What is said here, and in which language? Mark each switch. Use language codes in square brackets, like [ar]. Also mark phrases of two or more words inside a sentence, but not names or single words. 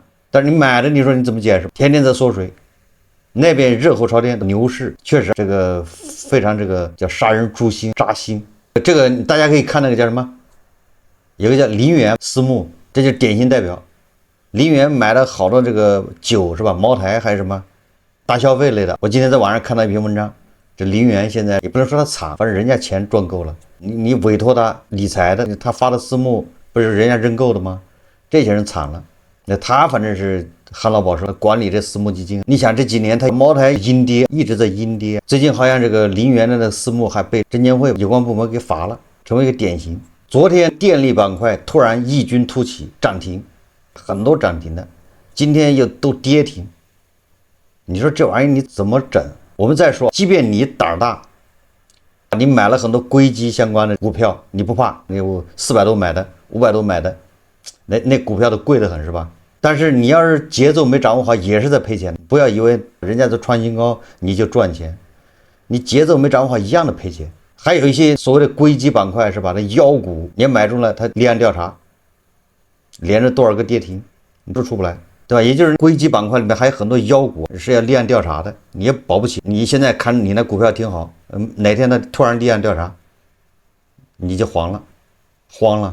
[zh] 但是你買的，你說你怎麼解釋？天天在縮水，那邊熱火朝天的牛市，確實這個非常這個叫殺人誅心扎心。這個大家可以看那個叫什麼？有個叫林園私募，這就是典型代表。林園買了好多這個酒是吧？茅台還是什麼大消費類的。我今天在網上看到一篇文章。這林園現在也不能說他慘，反正人家錢賺夠了，你委託他理財的，他發的私募不是人家認購的嗎？這些人慘了，那他反正是旱澇保收管理這私募基金。你想這幾年他茅台陰跌，一直在陰跌，最近好像這個林園的那個私募還被證監會有關部門給罰了，成為一個典型。昨天電力板塊突然異軍突起，漲停，很多漲停的，今天又都跌停，你說這玩意你怎麼整？我們再說，即便你膽大，你買了很多硅基相關的股票，你不怕？你有400多買的，500多買的，那股票都貴得很，是吧？但是你要是節奏沒掌握好，也是在賠錢。不要以為人家都創新高你就賺錢，你節奏沒掌握好一樣的賠錢。還有一些所謂的硅基板塊是吧？那妖股你買中了，它立案調查，連着多少個跌停，你都出不來。對吧？也就是硅基板塊裡面還有很多妖股是要立案調查的，你也保不齊。你現在看你那股票挺好，哪天它突然立案調查，你就慌了。